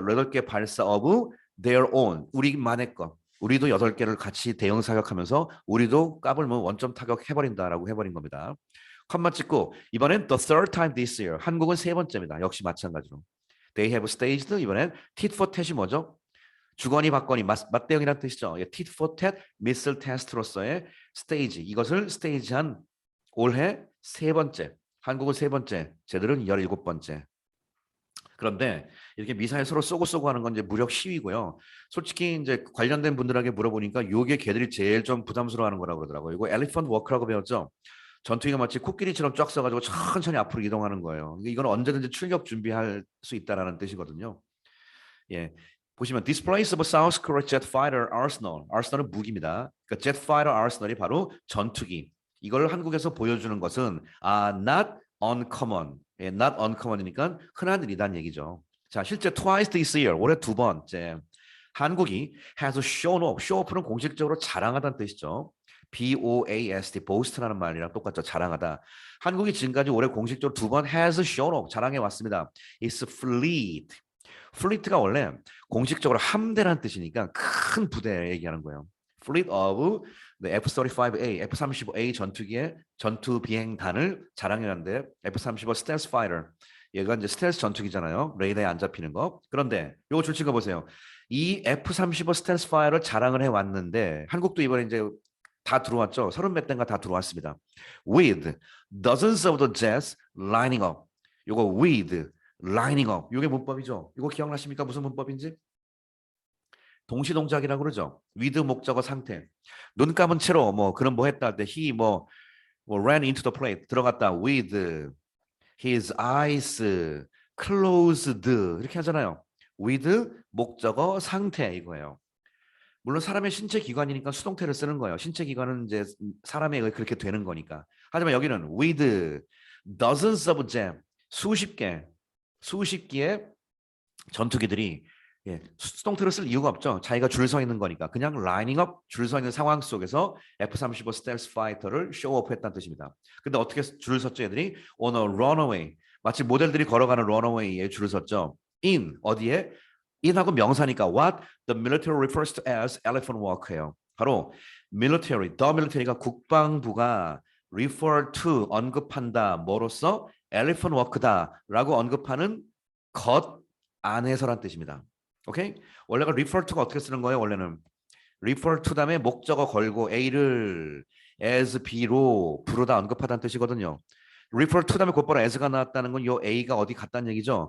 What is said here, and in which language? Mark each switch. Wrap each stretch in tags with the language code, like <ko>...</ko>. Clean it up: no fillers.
<ko>8개 발사</ko> <en>of their own.</en> <ko>우리만의 것. 우리도 8개를 같이 대응 사격하면서 우리도 까불면 원점 타격 해버린다라고 해버린 겁니다. 컴마 찍고 이번엔</ko> <en>the third time this year.</en> <ko>한국은 세 번째입니다. 역시 마찬가지로.</ko> <en>They have staged.</en> <ko>이번엔 tit for tat이 뭐죠? 주거니 받거니 맞대응이라는 뜻이죠. 예,</ko> <en>tit for tat missile test로서의 스테이지.</en> <ko>이것을 스테이지한 올해 세 번째. 한국은 세 번째. 쟤들은 17번째. 그런데 이렇게 미사일 서로 쏘고 하는 건 이제 무력 시위고요. 솔직히 이제 관련된 분들에게 물어보니까 요게 걔들이 제일 좀 부담스러워하는 거라고 그러더라고요. 이거 엘리펀트 워크라고 배웠죠. 전투기가 마치 코끼리처럼 쫙 써가지고 천천히 앞으로 이동하는 거예요. 이건 언제든지 출격 준비할 수 있다라는 뜻이거든요. 예, 보시면</ko> <en>displays of South Korea jet fighter arsenal.</en> <ko>arsenal은 무기입니다. 그러니까 jet fighter arsenal이 바로 전투기. 이걸 한국에서 보여주는 것은</ko> <en>not uncommon.</en> <ko>예, not uncommon이니까 흔한 일이란 얘기죠. 자, 실제</ko> <en>twice this year,</en> <ko>올해 두 번째 한국이</ko> <en>has shown off.</en> <ko>show off는 공식적으로 자랑하다는 뜻이죠. BOAST, boast라는 말이랑 똑같죠. 자랑하다. 한국이 지금까지 올해 공식적으로 두 번</ko> <en>has shown off,</en> <ko>자랑해 왔습니다.</ko> <en>It's fleet.</en> <ko>fleet가 원래 공식적으로 함대라는 뜻이니까 큰 부대 얘기하는 거예요.</ko> <en>Fleet of the F-35A, F-35A</en> <ko>전투기의 전투 비행단을 자랑해왔는데</ko> <en>F-35 Stealth Fighter.</en> <ko>얘가 이제 스텔스 전투기잖아요. 레이더에 안 잡히는 거. 그런데 요거 줄치고 보세요. 이 F-35 스텔스 파이어를 자랑을 해왔는데 한국도 이번에 이제 다 들어왔죠. 30몇 대가 다 들어왔습니다.</ko> <en>With dozens of the jets lining up.</en> <ko>요거</ko> <en>with lining up.</en> <ko>요게 문법이죠. 이거 기억나십니까? 무슨 문법인지? 동시동작이라고 그러죠. with 목적어 상태. 눈 감은 채로 뭐 그런 뭐 했다 할 때</ko> <en>he</en> <ko>뭐</ko> <en>ran into the plate</en> <ko>들어갔다</ko> <en>with his eyes closed</en> <ko>이렇게 하잖아요. with 목적어 상태 이거예요. 물론 사람의 신체 기관이니까 수동태를 쓰는 거예요. 신체 기관은 이제 사람에 의해 그렇게 되는 거니까. 하지만 여기는</ko> <en>with dozens of them</en> <ko>수십 개의 전투기들이 수동태를 쓸 이유가 없죠. 자기가 줄 서 있는 거니까. 그냥</ko> <en>lining up</en> <ko>줄 서 있는 상황 속에서 F-35 스텔스 파이터를 쇼오프했다는 뜻입니다. 근데 어떻게 줄 섰죠, 애들이?</ko> <en>On a runaway.</en> <ko>마치 모델들이 걸어가는 runaway에 줄을 섰죠. in 어디에? in하고 명사니까</ko> <en>what the military refers to as elephant walk예요.</en> <ko>바로 military, the military가 국방부가 refer to 언급한다. 뭐로써? elephant walk다라고 언급하는 것 안에서란 뜻입니다. 오케이? 원래가 refer to가 어떻게 쓰는 거예요? 원래는 refer to 다음에 목적어 걸고 A를 as B로 부르다 언급하다는 뜻이거든요. refer to 다음에 곧바로 as가 나왔다는 건 요 A가 어디 갔다는 얘기죠.</ko>